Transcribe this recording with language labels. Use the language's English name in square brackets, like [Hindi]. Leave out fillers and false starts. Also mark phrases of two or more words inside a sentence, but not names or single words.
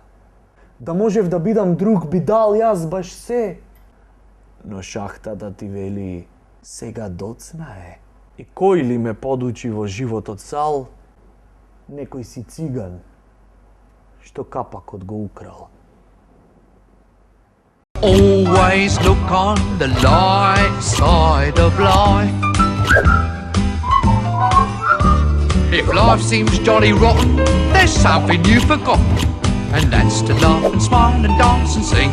[Macedonian] Да можев да бидам друг, би дал јас баш се. Но шахтата ти вели, сега доцна е. И кој ли ме подучи во животот сал? Некој си циган, што капакот го украл. [English] Always look on the light side of life. If life seems jolly rotten, there's something you've forgotten, and that's to laugh and smile and dance and sing.